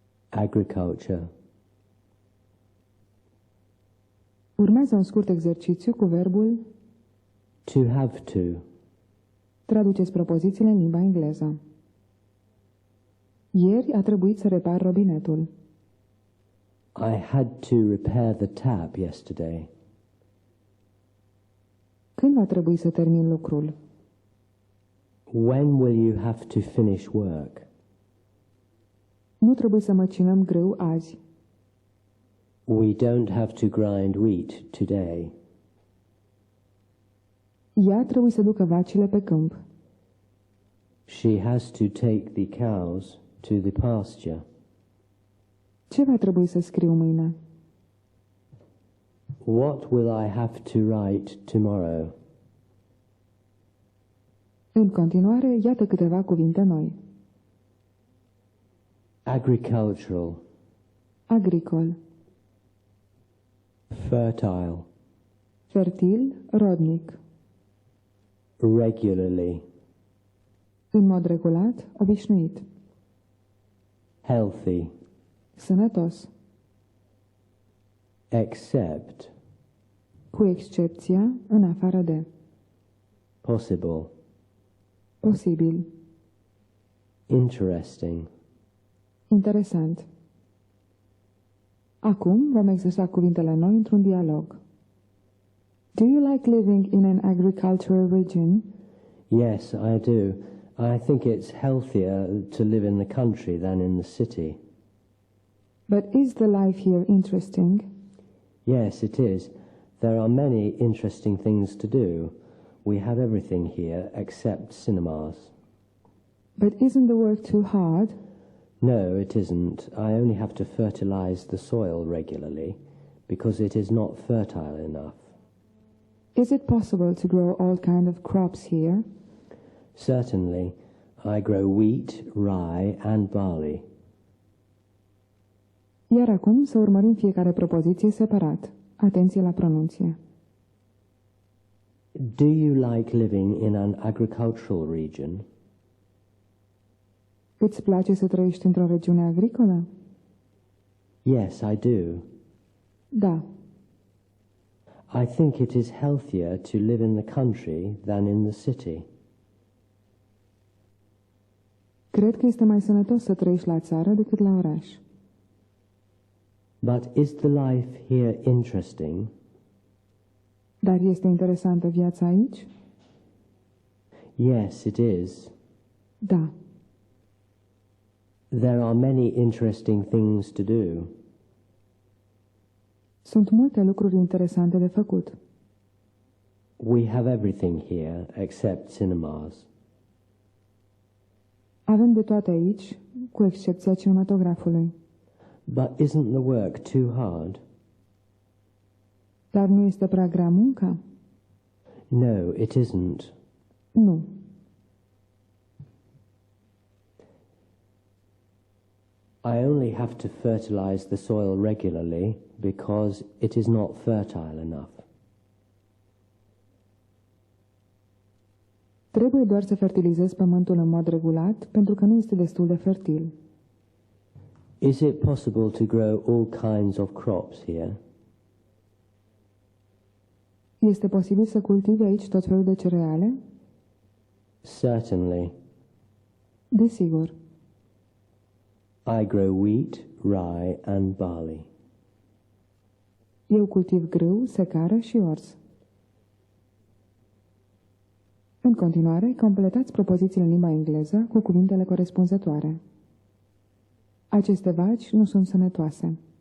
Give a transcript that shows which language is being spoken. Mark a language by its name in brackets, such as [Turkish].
[English] agriculture. [Romanian] Urmează un scurt exercițiu cu verbul [English] To have to. [Romanian] traduceți propozițiile în limba engleză. Ieri a trebuit să repar robinetul. [English] I had to repair the tap yesterday. [Romanian] Când va trebui să termin lucrul? [English] When will you have to finish work? [Romanian] Nu trebuie să măcinăm grâu azi. [English] We don't have to grind wheat today. [Romanian] Ea trebuie să ducă vacile pe câmp. [English] She has to take the cows to the pasture. [Romanian] Ce va trebui să scriu mâine? [English] What will I have to write tomorrow? [Romanian] În continuare, iată câteva cuvinte noi. [English] Agricultural, [Romanian] Agricol, [English] fertile, [Romanian] fertil, rodnic, [English] regularly, [Romanian] în mod regulat, obișnuit, [English] healthy, [Romanian] sănătos, [English] except, [Romanian] cu excepția, în afară de, [English] possible, [Romanian] posibil, [English] interesting. [Romanian] interesant. Acum vom exersa cuvintele noi într-un dialog. [English] Do you like living in an agricultural region? Yes, I do. I think it's healthier to live in the country than in the city. But is the life here interesting? Yes, it is. There are many interesting things to do. We have everything here except cinemas. But isn't the work too hard? No, it isn't. I only have to fertilize the soil regularly because it is not fertile enough. Is it possible to grow all kinds of crops here? Certainly. I grow wheat, rye, and barley. [Romanian] Iar acum să urmărim fiecare propoziție separat. Atenție la pronunție. [English] Do you like living in an agricultural region? [Romanian] Îți place să trăiești într-o regiune agricolă? [English] Yes, I do. [Romanian] Da. [English] I think it is healthier to live in the country than in the city. [Romanian] Cred că este mai sănătos să trăiești la țară decât la oraș. [English] But is the life here interesting? [Romanian] Dar este interesantă viața aici? [English] Yes, it is. [Romanian] Da. [English] There are many interesting things to do. [Romanian] Sunt multe lucruri interesante de făcut. [English] We have everything here except cinemas. [Romanian] Avem de toate aici, cu excepția cinematografului. [English] But isn't the work too hard? [Romanian] Dar nu este prea grea munca? [English] No, it isn't. [Romanian] Nu. [English] I only have to fertilize the soil regularly because it is not fertile enough. [Romanian] Trebuie doar să fertilizezi pământul în mod regulat, pentru că nu este destul de fertil. [English] Is it possible to grow all kinds of crops here? [Romanian] Este posibil să cultive aici tot felul de cereale? [English] Certainly. [Romanian] Desigur. [English] I grow wheat, rye, and barley. [Romanian] Eu cultiv grâu, secară și orz. În continuare, completați propozițiile în limba engleză cu cuvintele corespunzătoare. Aceste vaci nu sunt sănătoase.